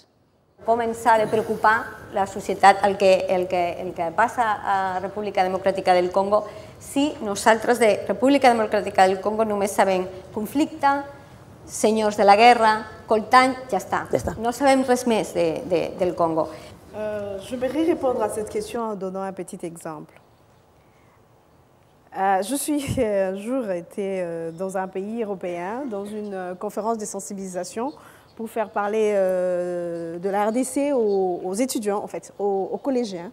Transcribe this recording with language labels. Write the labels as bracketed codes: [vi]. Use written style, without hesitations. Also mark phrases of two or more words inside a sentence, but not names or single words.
[ca] Començar a preocupar la societat el que passa a República Democràtica del Congo si nosaltres de República Democràtica del Congo només sabem conflicte, senyors de la guerra, coltany, ja està. No sabem res més del Congo. [fr] Je voudrais répondre à cette question en donnant un petit exemple. Je suis un jour été dans un pays européen, dans une conférence de sensibilisation pour faire parler de la RDC aux étudiants, en fait, aux collégiens.